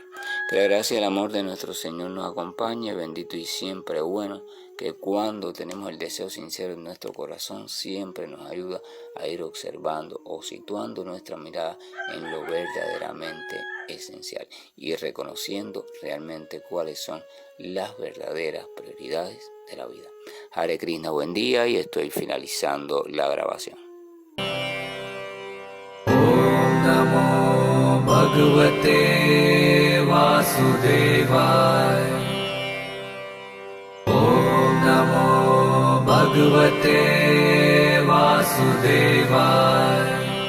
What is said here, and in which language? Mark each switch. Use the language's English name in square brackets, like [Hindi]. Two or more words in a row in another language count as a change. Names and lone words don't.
[Spanish] Que la gracia y el amor de nuestro Señor nos acompañe, bendito y siempre bueno, que cuando tenemos el deseo sincero en nuestro corazón, siempre nos ayuda a ir observando o situando nuestra mirada en lo verdaderamente esencial y reconociendo realmente cuáles son las verdaderas prioridades de la vida. Hare Krishna, buen día, y estoy finalizando la grabación. [Sanskrit] ॐ नमो भगवते वासुदेवाय. ॐ नमो भगवते वासुदेवाय.